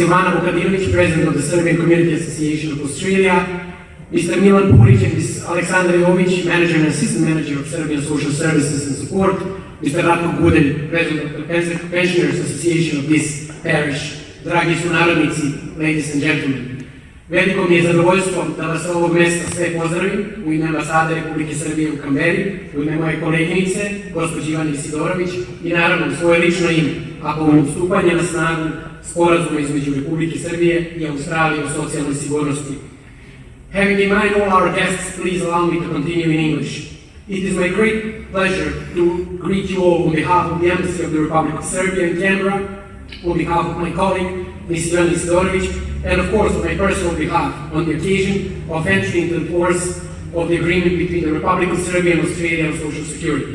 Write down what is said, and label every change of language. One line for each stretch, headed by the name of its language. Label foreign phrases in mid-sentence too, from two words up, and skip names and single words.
English: Ivana Vukadilović, President of the Serbian Community Association of Australia, Mr. Milan Purić and Ms. Aleksandra Jović, Manager and Assistant Manager of Serbian Social Services and Support, Mr. Ratko Guden, President of the Pensioners Association of this parish,
Serbian: dragi sunarodnici,
English: ladies and gentlemen.
Serbian: Veliko mi je zadovoljstvo da vas sa ovog mesta sve pozdravim u ime Ambasade Republike Srbije u Kamberi, u ime moje koleginice, gospođe Ivane Sidorović i naravno u svoje lično ime, a povodom stupanja na snagu Sporazuma između Republike Srbije i Australije o socijalnoj sigurnosti.
English: Having in mind all our guests, please allow me to continue in English. It is my great pleasure to greet you all on behalf of the Embassy of the Republic of Serbia in Canberra, on behalf of my colleague, Ms. Ivana Sidorović, and of course on my personal behalf on the occasion of entry into the force of the agreement between the Republic of Serbia and Australia on social security.